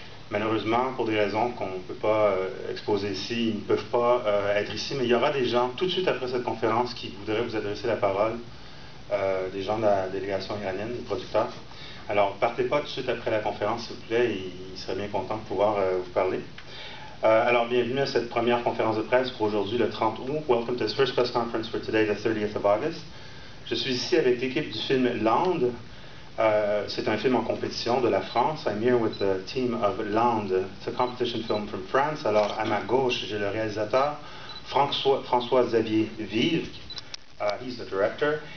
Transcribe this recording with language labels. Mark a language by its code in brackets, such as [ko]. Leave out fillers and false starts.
[fr] Malheureusement, pour des raisons qu'on ne peut pas exposer ici, ils ne peuvent pas être ici, mais il y aura des gens tout de suite après cette conférence qui voudraient vous adresser la parole, des gens de la délégation iranienne, des producteurs. Alors, partez pas tout de suite après la conférence, s'il vous plaît, ils seraient bien contents de pouvoir vous parler. Alors, bienvenue à cette première conférence de presse pour aujourd'hui, le 30 août. [en] Welcome to this first press conference for today, the 30th of August. [fr] Je suis ici avec l'équipe du film Land. C'est un film en compétition de la France. [en] I'm here with the team of Land. It's a competition film from France. [fr] Alors, à ma gauche, j'ai le réalisateur François-Xavier Vive. [en] He's the director.